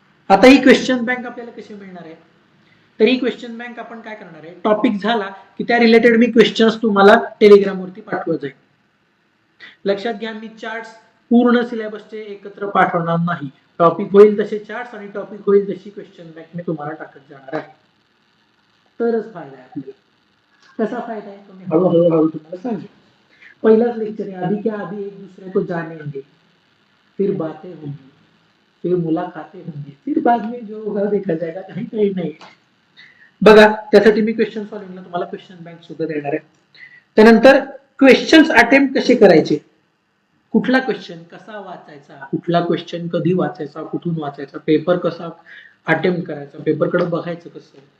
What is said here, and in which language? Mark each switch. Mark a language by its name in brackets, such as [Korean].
[Marathi] आता ही question bank आपल्याला कशी मिळणार आहे? तर ही क्वेश्चन बँक आपण काय करणार आहे, टॉपिक झाला की त्या रिलेटेड मी क्वेश्चन्स तुम्हाला टेलिग्राम वरती पाठवत जाईल. लक्षात घ्या, मी चार्ट्स पूर्ण सिलेबसचे एकत्र पाठवणार नाही. टॉपिक होईल तसे चार्ट्स आणि टॉपिक होईल तशी क्वेश्चन बँक मी तुम्हाला टाकत जाणार आहे. तरच फायदा आहे आपल्याला. कसा फायदा आहे तो मी हळूहळू तुम्हाला सांगेन. [Hindi] पहिलाच लेक्चर है, अभी क्या अभी एक दूसरे को जानेंगे, फिर बातें होंगी, फिर मुलाकातें होंगी, फिर बाद में जो होगा देखा जाएगा. [Marathi] काही काही नाही. बघा, त्यासाठी मी क्वेश्चन सॉल्व्हिंगला तुम्हाला क्वेश्चन बँक सुद्धा देणार आहे. त्यानंतर क्वेश्चन्स अटेम्प्ट कसे करायचे, कुठला क्वेश्चन कसा वाचायचा, कुठला क्वेश्चन कधी वाचायचा, कुठून वाचायचा, पेपर कसा अटेम्प्ट करायचा, पेपरकडे बघायचं कसं.